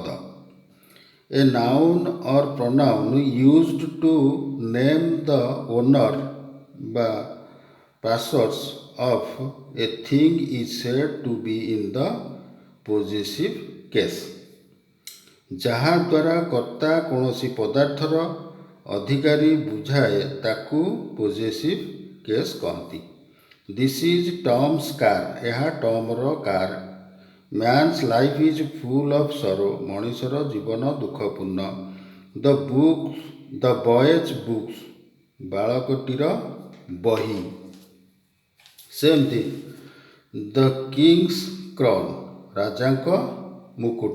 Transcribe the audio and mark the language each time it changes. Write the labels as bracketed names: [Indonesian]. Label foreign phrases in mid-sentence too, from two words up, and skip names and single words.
[English] A noun or pronoun used to name the owner ବା possessor of a thing is said to be in the possessive case। [Odia] ଯାହାଦ୍ୱାରା କର୍ତ୍ତା କୌଣସି ପଦାର୍ଥର ଅଧିକାରୀ ବୁଝାଏ ତାକୁ ପୋଜେସିଭ୍ କେସ୍ କହନ୍ତି। [English] This is Tom's car, [Odia] ଏହା ଟମର କାର। [English] Man's life is full of sorrow, [Odia] ମଣିଷର ଜୀବନ ଦୁଃଖପୂର୍ଣ୍ଣ। [English] The boy's books, [Odia] ବାଳକଟିର ବହି। [English] ସେମିତି the king's crown, [Odia] ରାଜାଙ୍କ ମୁକୁଟ।